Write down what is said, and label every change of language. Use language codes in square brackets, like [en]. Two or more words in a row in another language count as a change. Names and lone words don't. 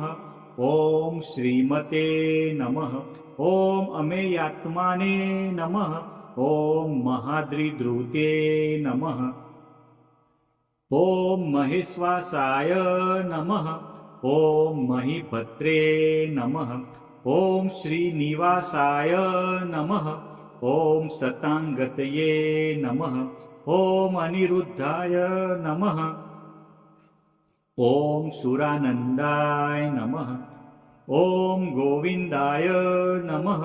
[sa] ॐ श्रीमते नमः। ॐ अमेयात्माने नमः। ॐ महाद्रिद्रुते नमः। ॐ महेश्वासाय नमः। ॐ महीपत्रे नमः। ઓમ શ્રીનિવાસાય નમઃ. ઓમ સતાંગતયે નમઃ. ઓમ અનિરુદ્ધાય નમઃ. ઓમ સુરાનંદાય નમઃ. ઓમ ગોવિંદાય નમઃ.